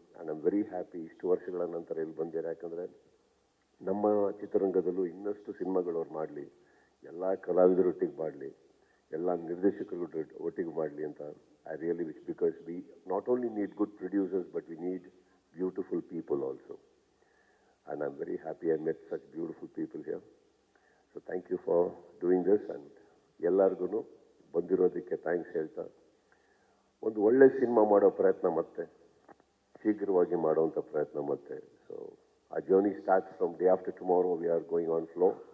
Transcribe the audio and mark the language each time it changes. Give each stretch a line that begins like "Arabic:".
English: and I am very happy
Kannada: ಇಷ್ಟು ವರ್ಷಗಳ ನಂತರ ಇಲ್ಲಿ ಬಂದಿದ್ದಾರೆ. ಯಾಕಂದರೆ ನಮ್ಮ ಚಿತ್ರರಂಗದಲ್ಲೂ ಇನ್ನಷ್ಟು ಸಿನಿಮಾಗಳು ಅವ್ರು ಮಾಡಲಿ, ಎಲ್ಲ ಕಲಾವಿದರೊಟ್ಟಿಗೆ ಮಾಡಲಿ, ಎಲ್ಲ ನಿರ್ದೇಶಕರು ಒಟ್ಟಿಗೆ ಮಾಡಲಿ ಅಂತ
English: I really wish. Because we not only need good producers but we need beautiful people also. And I'm very happy I met such beautiful people here. So thank you for doing this, and
Kannada: ಎಲ್ಲರಿಗೂ ಬಂದಿರೋದಕ್ಕೆ thanks ಹೇಳ್ತಾ, ಒಂದು ಒಳ್ಳೆ cinema ಮಾಡೋ ಪ್ರಯತ್ನ ಮತ್ತೆ ಶೀಘ್ರವಾಗಿ ಮಾಡುವಂಥ ಪ್ರಯತ್ನ ಮತ್ತೆ.
English: So ಆ journey starts from day after tomorrow. We are going on flow.